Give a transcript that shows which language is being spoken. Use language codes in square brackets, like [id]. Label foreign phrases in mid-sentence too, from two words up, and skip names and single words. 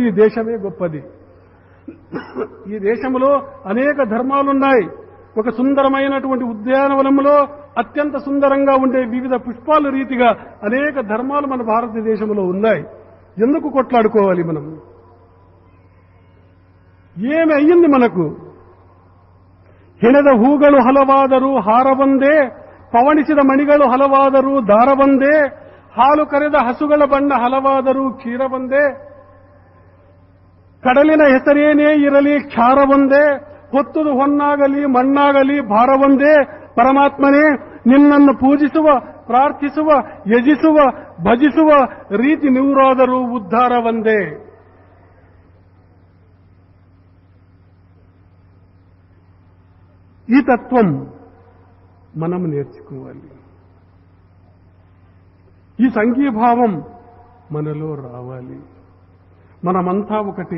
[te] దేశమే గొప్పది. ఈ దేశంలో అనేక ధర్మాలున్నాయి. ఒక సుందరమైనటువంటి ఉద్యానవనంలో అత్యంత సుందరంగా ఉండే వివిధ పుష్పాల రీతిగా అనేక ధర్మాలు మన భారతదేశంలో ఉన్నాయి. ఎందుకు కొట్లాడుకోవాలి మనం? ఏమి అయ్యింది మనకు? [kn] ಹೆಣೆದ ಹೂಗಳು ಹಲವಾದರೂ ಹಾರವೊಂದೇ, ಪವಣಿಸಿದ ಮಣಿಗಳು ಹಲವಾದರೂ ದಾರವೊಂದೇ, ಹಾಲು ಕರೆದ ಹಸುಗಳ ಬಣ್ಣ ಹಲವಾದರೂ ಕ್ಷೀರವೊಂದೇ, ಕಡಲಿನ ಹೆಸರೇನೇ ಇರಲಿ ಕ್ಷಾರವೊಂದೇ, ಹೊತ್ತುದು ಹೊನ್ನಾಗಲಿ ಮಣ್ಣಾಗಲಿ ಭಾರವೊಂದೇ, ಪರಮಾತ್ಮನೇ ನಿನ್ನನ್ನು ಪೂಜಿಸುವ, ಪ್ರಾರ್ಥಿಸುವ, ಯಜಿಸುವ, ಭಜಿಸುವ ರೀತಿ ನೂರಾದರೂ ಉದ್ಧಾರವೊಂದೇ. [te] ఈ తత్వం మనం నేర్చుకోవాలి. ఈ సంఘీభావం మనలో రావాలి. మనమంతా ఒకటే.